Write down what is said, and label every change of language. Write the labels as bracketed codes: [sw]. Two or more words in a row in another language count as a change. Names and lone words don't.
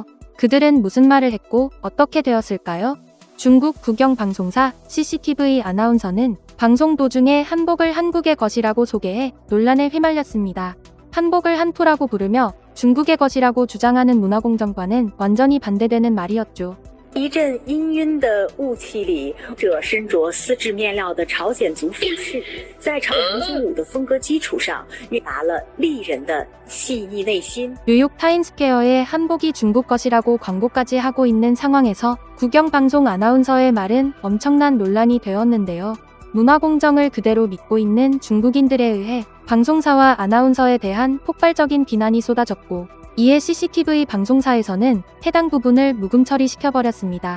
[ko] 그들은 무슨 말을 했고 어떻게 되었을까요? 중국 국영방송사 CCTV 아나운서는 방송 도중에 한복을 한국의 것이라고 소개해 논란에 휘말렸습니다. 한복을 한푸라고 부르며 중국의 것이라고 주장하는 문화공정과는 완전히 반대되는 말이었죠. [zh] 一阵氤氲的雾气里，这身着丝质面料的朝鲜族服饰，在朝鲜舞的风格基础上，悦达了丽人的细腻内心。 [ko] 뉴욕 타임스퀘어에 한복이 중국 것이라고 광고까지 하고 있는 상황에서 국영방송 아나운서의 말은 엄청난 논란이 되었는데요. 문화공정을 그대로 믿고 있는 중국인들에 의해 방송사와 아나운서에 대한 폭발적인 비난이 쏟아졌고 이에 CCTV 방송사에서는 해당 부분을 묵음 처리시켜버렸습니다.